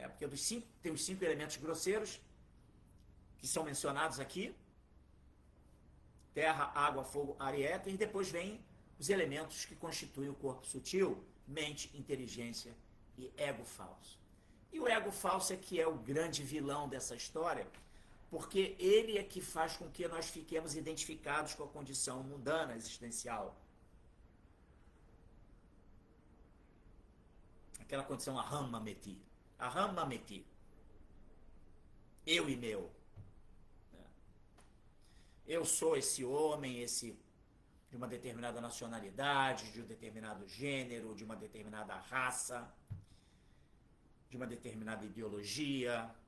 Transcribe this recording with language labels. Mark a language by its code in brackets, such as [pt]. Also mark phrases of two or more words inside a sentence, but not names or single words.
[pt] Porque tem os 5 elementos grosseiros que são mencionados aqui: terra, água, fogo, ar e éter, e depois vem os elementos que constituem o corpo sutil: mente, inteligência e ego falso. E o ego falso é que é o grande vilão dessa história, porque ele é que faz com que nós fiquemos identificados com a condição mundana, existencial. Aquela condição [sa] अहं ममेति. अहं ममेति. [pt] Eu e meu. Eu sou esse homem, de uma determinada nacionalidade, de um determinado gênero, de uma determinada raça, de uma determinada ideologia.